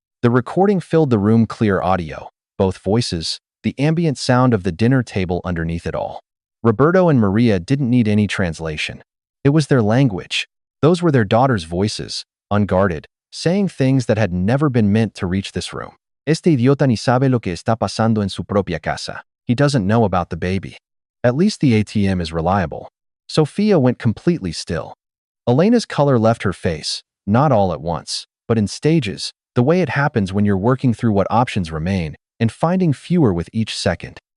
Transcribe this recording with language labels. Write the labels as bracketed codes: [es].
[en] The recording filled the room, clear audio, both voices, the ambient sound of the dinner table underneath it all. Roberto and Maria didn't need any translation. It was their language. Those were their daughters' voices, unguarded, saying things that had never been meant to reach this room. [es] Este idiota ni sabe lo que está pasando en su propia casa. [en] He doesn't know about the baby. At least the ATM is reliable. Sophia went completely still. Elena's color left her face, not all at once, but in stages, the way it happens when you're working through what options remain and finding fewer with each second.